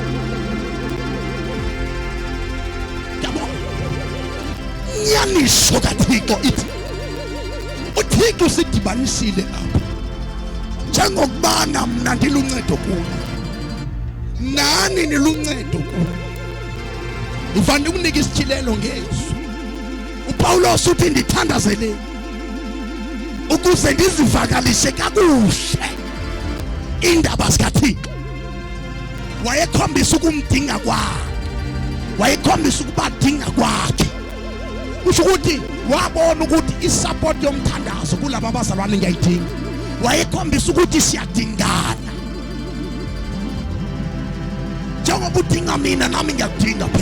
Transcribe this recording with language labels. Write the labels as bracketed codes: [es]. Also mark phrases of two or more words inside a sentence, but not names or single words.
[xh] Nyanisho kaThixo ithi uThixo sidibanisile apha njengokubana mina ndiluncedo kulo nani niluncedo kulo. Uvande ukunika isithilelo ngezwi. uPawulos uthi ndithandazele ukuze ndizivakalise kakuhle indaba zikaThixo. Wayekhombisa ukumdinga kwakhe, wayekhombisa ukubadinga kwakhe. [zu] Kusho ukuthi wabona ukuthi isupport yomthandazo kulabo abazalwane ngiyayidinga. Wayekhombisa ukuthi siyadingana. Njengoba udinga mina nami ngiyakudinga phela.